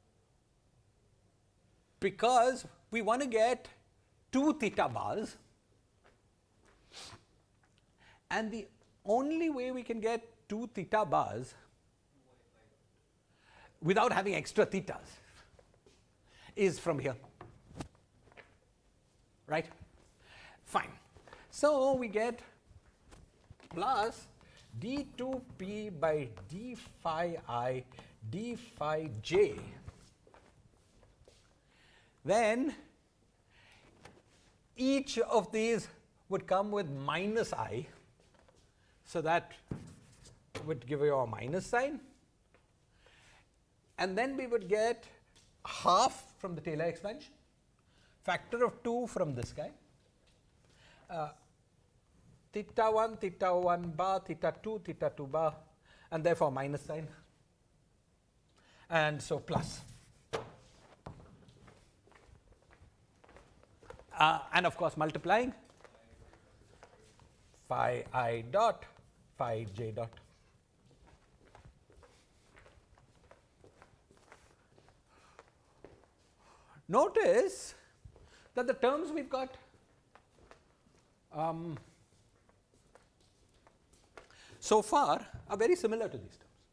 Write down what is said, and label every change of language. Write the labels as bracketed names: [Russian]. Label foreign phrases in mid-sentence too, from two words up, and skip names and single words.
[English] Because we want to get 2 theta bars, and the only way we can get 2 theta bars without having extra thetas is from here. Right? Fine. So we get plus d2p by d phi I d phi j. Then each of these would come with minus I, so that would give you a minus sign. And then we would get half from the Taylor expansion, factor of 2 from this guy, theta 1 bar, theta 2 bar, and therefore minus sign, and so plus. And of course multiplying phi I dot, phi j dot. Notice that the terms we've got so far are very similar to these terms.